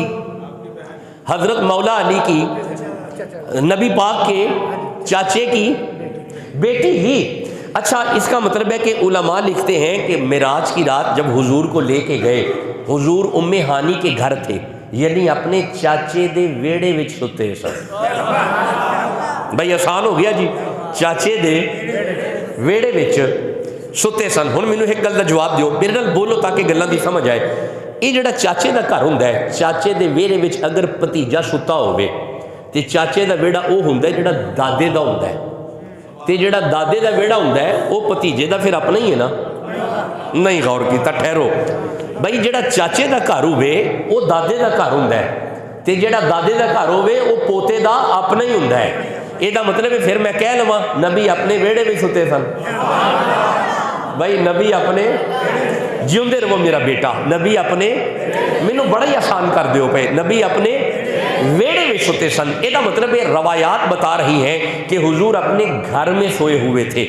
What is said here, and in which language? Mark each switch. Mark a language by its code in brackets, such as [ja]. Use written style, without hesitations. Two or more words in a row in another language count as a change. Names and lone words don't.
[ur] حضرت مولا علی کی، نبی پاک کے چاچے کی بیٹی ہی۔ اچھا اس کا مطلب ہے کہ علماء لکھتے ہیں کہ معراج کی رات جب حضور کو لے کے گئے، حضور ام ہانی کے گھر تھے، یعنی [pa] اپنے چاچے دے ویڑے وچ ستے سن۔ [ur] بھائی آسان ہو گیا جی، [pa] چاچے دے ویڑے وچ ستے سن۔ ہن مینوں ایک گل دا جواب دیو، میرے نال بولو تاکہ گلاں دی سمجھ آئے۔ یہ جڑا چاچے دا گھر ہوندا ہے، چاچے دے ویڑے وچ اگر بھتیجا ستا ہوئے تے چاچے دا ویڑا او ہوندا ہے جڑا دادے دا ہوندا ہے، تے جڑا دادے دا ویڑا ہوندا ہے او بھتیجے دا پھر اپنا ہی ہے نا۔ نہیں غور کیتا، ٹھہرو بھائی، جڑا چاچے دا گھر ہوئے او دادے دا گھر ہوندا ہے، تے جڑا دادے دا گھر ہوئے او پوتے دا اپنا ہی ہوندا ہے۔ یہ دا مطلب ہے پھر میں کہہ لواں نبی اپنے ویڑے میں ستے سن۔ بھائی نبی اپنے، جیوندے رہو میرا بیٹا، نبی اپنے، مینوں بڑا ہی آسان کر دیو پے، نبی اپنے ویڑے میں ستے سن۔ [ur] یہ دا مطلب ہے روایات بتا رہی ہیں کہ حضور اپنے گھر میں سوئے ہوئے تھے۔